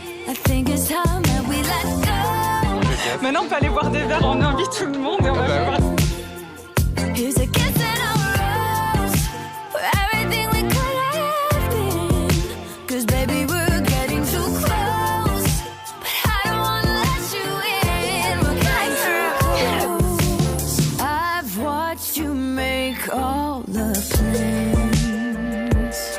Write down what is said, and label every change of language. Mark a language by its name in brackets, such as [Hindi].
[English] I think it's time that we let go. [French] Maintenant, on peut aller boire des verres, on invite tout le monde et on va boire. [English] Here's a kiss and a rose for everything we could have been. 'Cause baby, we're getting too close, but I don't wanna let you in. We're getting too close. I've watched you make all the plans.